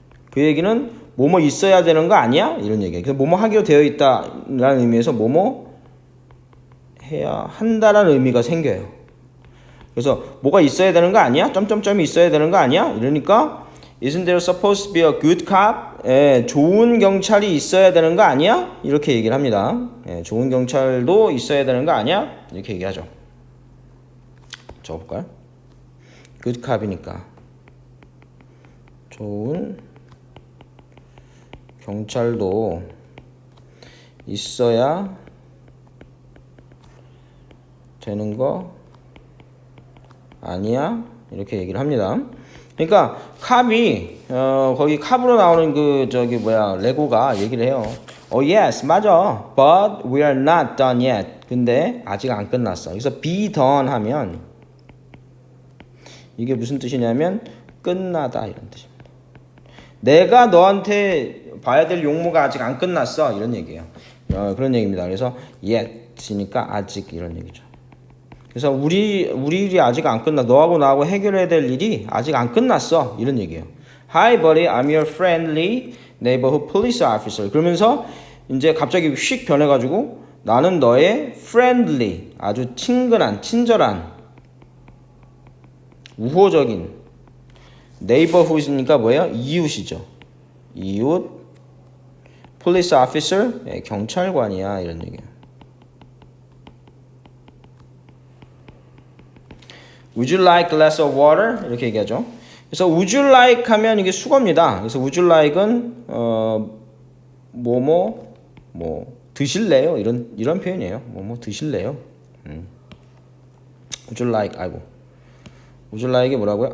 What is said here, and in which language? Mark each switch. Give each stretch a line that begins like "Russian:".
Korean: 그 얘기는 뭐뭐 있어야 되는 거 아니야? 이런 얘기예요. 그래서 뭐뭐 하기로 되어 있다라는 의미에서 뭐뭐 해야 한다라는 의미가 생겨요. 그래서 뭐가 있어야 되는 거 아니야? 점점점이 있어야 되는 거 아니야? 이러니까
English: Isn't there supposed to be a good cop?
Korean: 예, 좋은 경찰이 있어야 되는 거 아니야? 이렇게 얘기를 합니다. 예, 좋은 경찰도 있어야 되는 거 아니야? 이렇게 얘기하죠. 적어볼까요? good cop이니까 좋은 경찰도 있어야 되는 거 아니야? 이렇게 얘기를 합니다. 그러니까 캅이 거기 캅으로 나오는 그 저기 뭐야 레고가 얘기를 해요.
English: yes
Korean: 맞아.
English: But we are not done yet.
Korean: 근데 아직 안 끝났어. 그래서 be done 하면 이게 무슨 뜻이냐면 끝나다 이런 뜻입니다. 내가 너한테 봐야 될 용무가 아직 안 끝났어 이런 얘기예요. 그런 얘기입니다. 그래서 yet이니까 아직 이런 얘기죠. 그래서 우리 일이 아직 안 끝나. 너하고 나하고 해결해야 될 일이 아직 안 끝났어. 이런 얘기예요.
English: Hi buddy, I'm your friendly neighborhood police officer.
Korean: 그러면서 이제 갑자기 휙 변해가지고 나는 너의 friendly, 아주 친근한, 친절한, 우호적인 neighborhood이니까 뭐예요? 이웃이죠. 이웃 police officer, 경찰관이야 이런 얘기예요.
English: Would you like a glass of water?
Korean: 이렇게 얘기하죠. 그래서
English: would you like
Korean: 하면 이게 수거입니다. 그래서 would you like은 뭐 드실래요? 이런 표현이에요. 뭐 드실래요?
English: Would you like
Korean: 아이고
English: would you like이
Korean: 뭐라고요?